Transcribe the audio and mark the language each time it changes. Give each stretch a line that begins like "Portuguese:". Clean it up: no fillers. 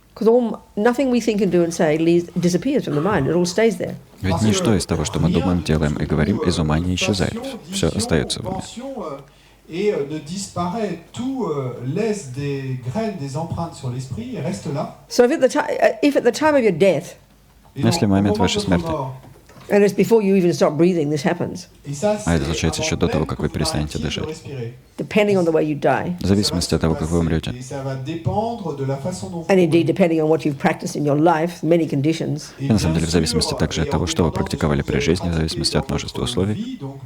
English: Because nothing we think and do and say disappears from the mind. It all stays there.
Russian: Ведь ничто из того, что мы думаем, делаем и говорим, из ума не исчезает. Все остается в уме.
French: Et ne disparaît, tout laisse des graines, des empreintes sur l'esprit et reste là.
English: So if at the time of your death,
Russian: Если в момент вашей смерти,
English: and it's before you even stop breathing, this happens,
Russian: а это случается еще до того, как вы перестанете дышать,
English: depending on the way you die,
Russian: в зависимости от того, как вы умрете,
English: and indeed depending on what you've practiced in your life, many conditions,
Russian: и на самом деле в зависимости также от того, что вы практиковали при жизни, в зависимости от множества условий,